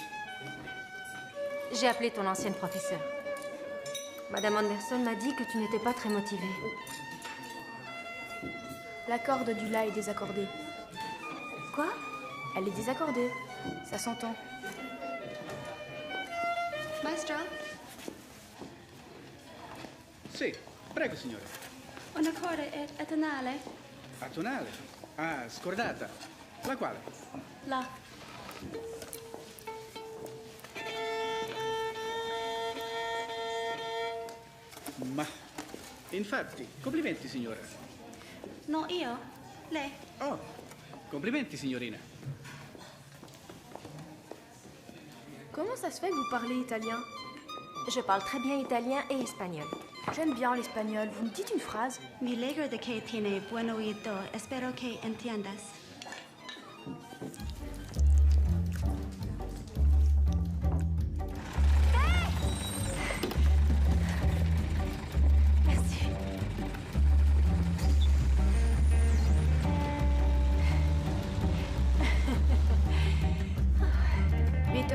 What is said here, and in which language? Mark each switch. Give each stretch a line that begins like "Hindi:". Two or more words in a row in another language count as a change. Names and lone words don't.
French: J'ai appelé ton ancienne professeure. Madame Anderson m'a dit que tu n'étais pas très motivée. La corde du La est désaccordée. Quoi? Elle est désaccordée. Ça s'entend.
Italian: Maestro, Sì, prego signore. una corda atonale. Atonale? Ah, scordata. La quale? La. Ma, infatti, complimenti signora. No, io. Lei. Oh, complimenti signorina.
French: Comment ça se fait que vous parlez italien? Je parle très bien italien et espagnol. J'aime bien l'espagnol. Vous me dites une phrase?
Spanish: Mi alegro de que tiene buen oído. Espero que entiendas.
French: Merci.
German: Bitte.